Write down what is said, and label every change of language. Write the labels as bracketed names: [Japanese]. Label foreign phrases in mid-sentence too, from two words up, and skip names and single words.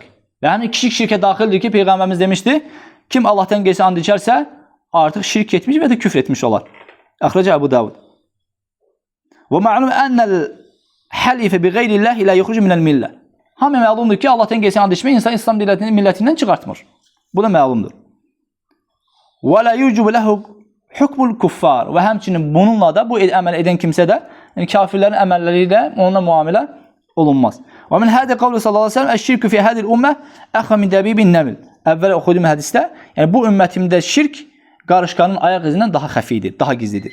[Azerbaijani] Və həmin kiçik şirkə daxildir ki, peyğəmbərimiz demişdi, kim Allahdan qeyri and içərsə, artıq şirk etmiş və də küfr etmiş olar. [Arabic] أخرجه أبو داود. ومعلوم أن الحالف بغير الله لا يخرج من الملة. [Azerbaijani] Hamı məlumdur ki, Allahdan qeyri and içmək insan İslam millətindən çıxartmır. Bu da məlumdur. [Arabic] ولا يوجب له حكم الكفار. [Azerbaijani] Və həmçinin bununla da bu əməl edən kimsə də, yəni kafirlərin əməlləri ilə onunla müamilə olunmaz. [Arabic] ومن هذا قوله صلى الله عليه وسلم الشرك في هذه الأمة أخفى من دبيب النمل. [Azerbaijani] Əvvəl oxuduğum hədisdə, yəni bu ümmətimdə şirk qarışqanın ayaq izindən daha xəfidir, daha gizlidir.